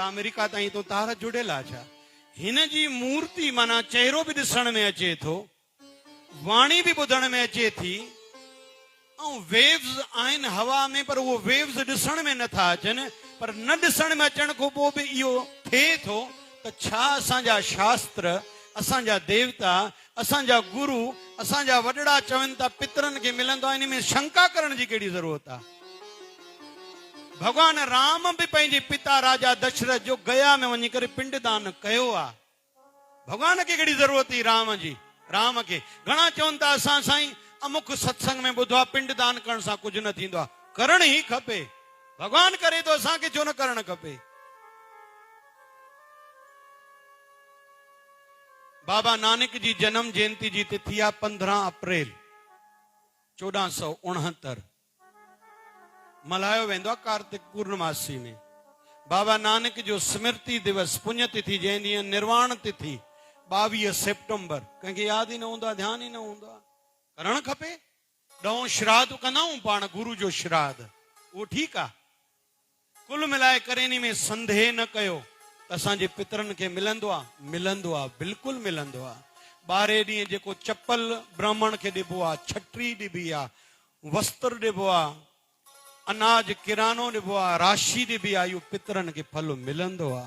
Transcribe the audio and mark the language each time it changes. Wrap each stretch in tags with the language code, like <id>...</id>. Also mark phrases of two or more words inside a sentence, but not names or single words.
<sd>अमेरिका ताईं तो तार जुड़ियल आहे छा? हिन जी मूर्ति माना चेहरो बि ॾिसण में अचे थो, वाणी बि ॿुधण में अचे थी, ऐं वेव्स आहिनि हवा में, पर उहो वेव्स ॾिसण में नथा अचनि। पर न ॾिसण में अचण खां पोइ बि इहो थिए थो त छा असांजा शास्त्र, असांजा देवता, असांजा गुरु, असांजा वॾड़ा चवनि था पितरनि खे मिलंदो आहे, इन में शंका करण जी कहिड़ी ज़रूरत आहे? भगवान राम भी पंहिंजे पिता राजा दशरथ जो गया में वञी करे पिंडदान कयो आहे। भगवान खे कहिड़ी ज़रूरत हुई राम जी? राम खे घणा चवनि था असां साईं अमुक सत्संग में ॿुधो आहे पिंडदान करण सां कुझु न थींदो आहे। करण ई खपे, भगवान करे तो असांखे छो न करणु खपे? बाबा नानक जी जन्म जयंती जी तिथि आहे 15 अप्रैल 1469, मल्हायो वेंदो आहे कार्तिक पूर्णमासी में। बाबा नानक जो स्मृति दिवस पुण्य तिथि जंहिं ॾींहुं निर्वाण तिथि 22 सितंबर, कंहिंखे यादि ई न हूंदो आहे, ध्यानु ई न हूंदो आहे। करणु खपे। ॾहों श्राद्ध कंदा आहियूं पाण, गुरु जो श्राद्ध, उहो ठीकु आहे। कुल मिलाए करे इन में संदेह न कयो त असांजे पितरनि खे मिलंदो आहे, मिलंदो आहे, बिल्कुलु मिलंदो आहे। 12 ॾींहं जेको चप्पल ब्राह्मण खे ॾिबो आहे, छटरी ॾिबी आहे, वस्त्र ॾिबो आहे, अनाज किरानो ॾिबो आहे, राशि ॾिबी आहे, इहो पितरनि खे फल मिलंदो आहे।</sd>